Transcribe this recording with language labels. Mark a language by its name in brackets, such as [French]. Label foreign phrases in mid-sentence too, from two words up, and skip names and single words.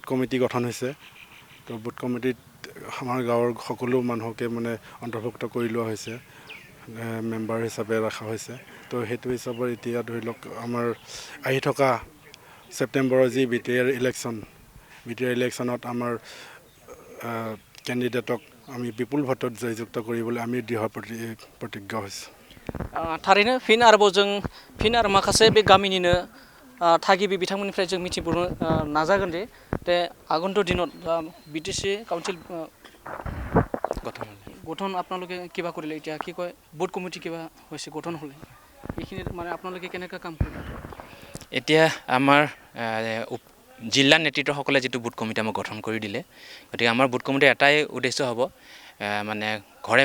[Assamese] কমিটি গঠন হৈছে তো বুথ কমিটিত আমাৰ গাঁৱৰ সকলো মানুহকে মানে অন্তৰ্ভুক্ত কৰি লোৱা হৈছে মেম্বাৰ হিচাপে ৰখা হৈছে তো সেইটো হিচাপত এতিয়া ধৰি লওক আমাৰ আহি থকা ছেপ্টেম্বৰৰ যি BTR ইলেকশ্যনত আমাৰ কেণ্ডিডেটক আমি বিপুল ভোটত জয়যুক্ত কৰিবলৈ আমি দৃঢ় প্ৰতিজ্ঞা হৈছোঁ [Bodo] थारैनो फिन आरो माखासे बे गामिनिनो थागिबि बिथांमोननिफ्राय जों मिथिबावनो नाजागोन दे [Assamese] তে আগন্তুক দিনত বিটিসি কাউন্সিল গঠন আপোনালোকে কিবা কৰিলে এতিয়া কি কয় বুথ কমিটি কিবা হৈছে গঠন হ'লে এইখিনি মানে আপোনালোকে কেনেকা কাম কৰিব এতিয়া আমাৰ জিলা নেতৃত্বসকলে যেটো বুথ কমিটি আমাক গঠন কৰি দিলে গতিকে আমাৰ বুথ কমিটিৰ এটাই উদ্দেশ্য হ'ব মানে ঘৰে